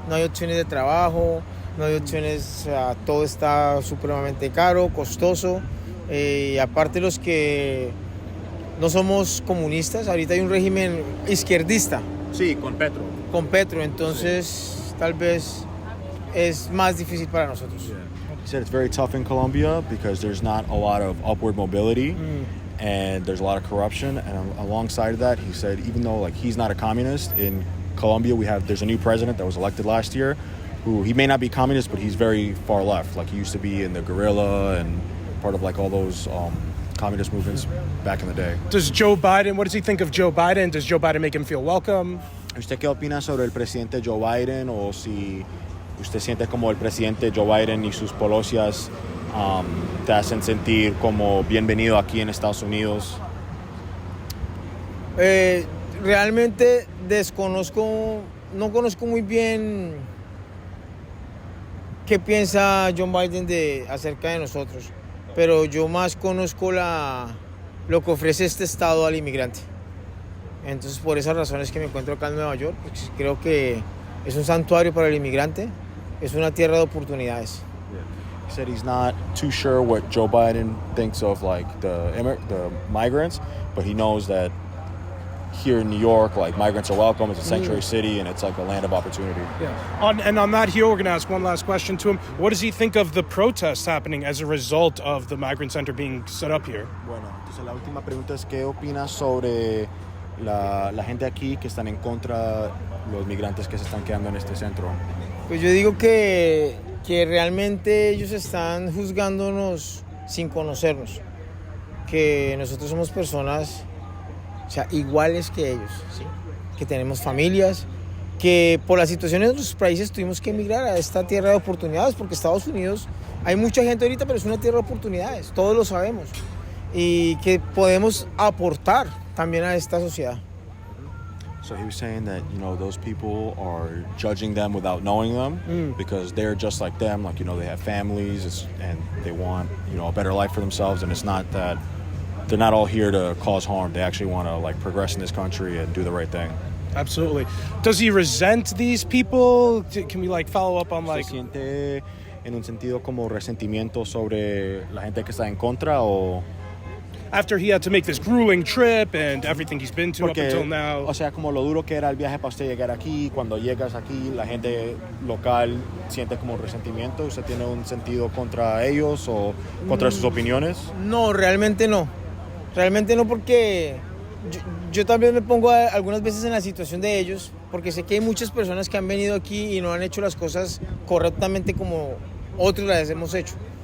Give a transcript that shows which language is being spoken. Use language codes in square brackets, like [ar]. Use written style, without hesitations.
[es] No hay opciones de trabajo, no hay opciones, o sea, todo está supremamente caro, costoso. Y aparte los que no somos comunistas, ahorita hay un régimen izquierdista. Sí, con Petro. Con Petro, entonces tal vez es más difícil para nosotros. [en] He said it's very tough in Colombia because there's not a lot of upward mobility and there's a lot of corruption. And alongside of that, he said even though like he's not a communist, in Colombia there's a new president that was elected last year who he may not be communist, but he's very far left. Like he used to be in the guerrilla and part of like all those communist movements back in the day. What does he think of Joe Biden? Does Joe Biden make him feel welcome? [es] ¿Usted qué opina sobre el presidente Joe Biden, o si usted siente como el presidente Joe Biden y sus políticas te hacen sentir como bienvenido aquí en Estados Unidos? Realmente no conozco muy bien qué piensa John Biden acerca de nosotros, pero yo más conozco lo que ofrece este estado al inmigrante. Entonces, por esas razones que me encuentro acá en Nueva York, pues, creo que es un santuario para el inmigrante, es una tierra de oportunidades. [en] He said he's not too sure what Joe Biden thinks of like the migrants, but he knows that here in New York, like migrants are welcome. It's a sanctuary city, and it's like a land of opportunity. Yeah. On that here, we're going to ask one last question to him. What does he think of the protests happening as a result of the migrant center being set up here? [es] Bueno, entonces la última pregunta es ¿qué opinas sobre la gente aquí que están en contra de los migrantes que se están quedando en este centro? Pues yo digo que realmente ellos están juzgándonos sin conocernos, que nosotros somos personas, o sea, iguales que ellos, ¿sí? Que tenemos familias, que por las situaciones de nuestros países tuvimos que emigrar a esta tierra de oportunidades, porque Estados Unidos, hay mucha gente ahorita, pero es una tierra de oportunidades, todos lo sabemos, y que podemos aportar también a esta sociedad. [en] So he was saying that, you know, those people are judging them without knowing them because they're just like them, like, you know, they have families and they want, you know, a better life for themselves, and it's not that they're not all here to cause harm. They actually want to like progress in this country and do the right thing. Absolutely. Does he resent these people? Can we like follow up on like... [es] ¿Se siente en un sentido como resentimiento sobre la gente que está en contra o...? [en] After he had to make this grueling trip and everything he's been to up until now. [es] O sea, como lo duro que era el viaje para usted llegar aquí, cuando llegas aquí, la gente local siente como resentimiento. ¿Usted tiene un sentido contra ellos o contra sus opiniones? No, realmente no. Realmente no, porque yo también me pongo algunas veces en la situación de ellos, porque sé que hay muchas personas que han venido aquí y no han hecho las cosas correctamente como otros las hemos hecho.